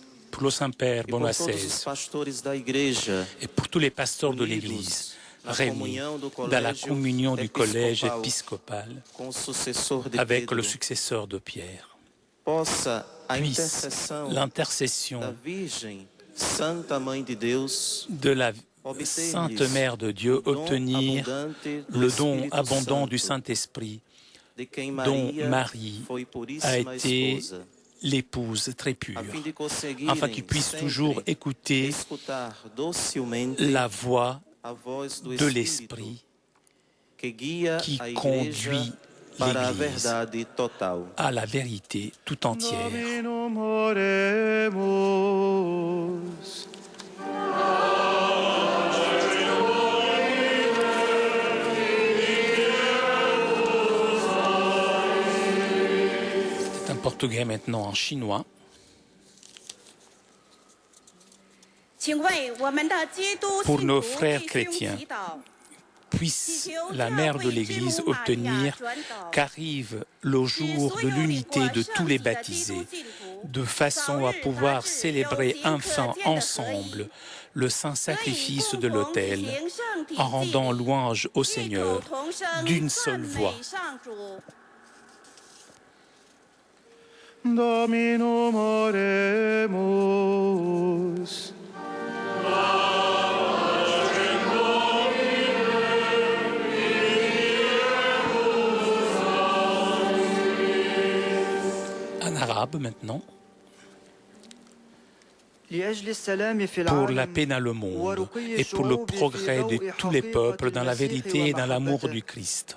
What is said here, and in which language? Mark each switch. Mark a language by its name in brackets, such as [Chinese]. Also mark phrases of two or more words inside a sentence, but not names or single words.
[French] Pour le Saint-Père [Portuguese] e por [French] Benoît [Portuguese] todos os XVI pastores da Igreja, [French] et pour tous les pasteurs de l'Église réunis dans la communion du collège épiscopal [Portuguese] com o sucessor de [French] avec [Portuguese] Pedro, [French] le successeur de Pierre, [Portuguese] possa a [French] puisse [Portuguese] intercessão [French] l'intercession [Portuguese] da Virgem Santa Mãe de Deus [French] de la Sainte Mère de Dieu obtenir le don abondant du Saint-Esprit [Portuguese] de quem [French] dont [Portuguese] Maria [French] Marie [Portuguese] foi a puríssima [French] été [Portuguese] esposa, [French] l'épouse très pure, [Portuguese] a fim de conseguirem [French] afin qu'ils puissent [Portuguese] sempre [French] toujours écouter [Portuguese] escutar docilmente [French] la voix [Portuguese] a voz do [French] de [Portuguese] Espírito [French] l'Esprit [Portuguese] que guia [French] qui [Portuguese] a Igreja [French] conduit [Portuguese] para a [French] l'Église [Portuguese] verdade total. [French] à la vérité tout entière. [Latin] Dominum oremus. [French] C'est un portugais maintenant en chinois. Pour nos frères chrétiens, Puisse la Mère de l'Église obtenir qu'arrive le jour de l'unité de tous les baptisés, de façon à pouvoir célébrer enfin ensemble le saint sacrifice de l'autel, en rendant louange au Seigneur d'une seule voix. [Latin] Dominum oremus. [French] En arabe maintenant, pour la paix dans le monde et pour le progrès de tous les peuples dans la vérité et dans l'amour du Christ.